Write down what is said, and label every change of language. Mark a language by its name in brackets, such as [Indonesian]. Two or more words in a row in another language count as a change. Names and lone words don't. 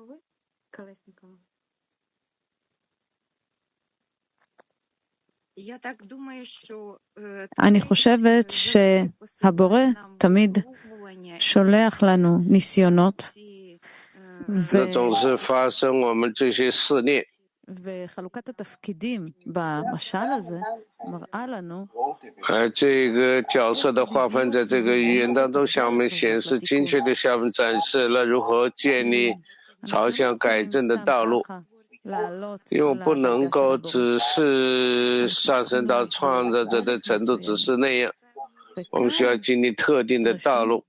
[Hebrew] אני חושבת שהבורא תמיד שולח לנו ניסיונות וחלוקת התפקידים במשל הזה מראה לנו [Chinese] 这个角色的划分在这个语言当中向我们显示精确地向我们展示了如何建立朝向改正的道路，因为我不能够只是上升到创造者的程度，只是那样，我们需要经历特定的道路。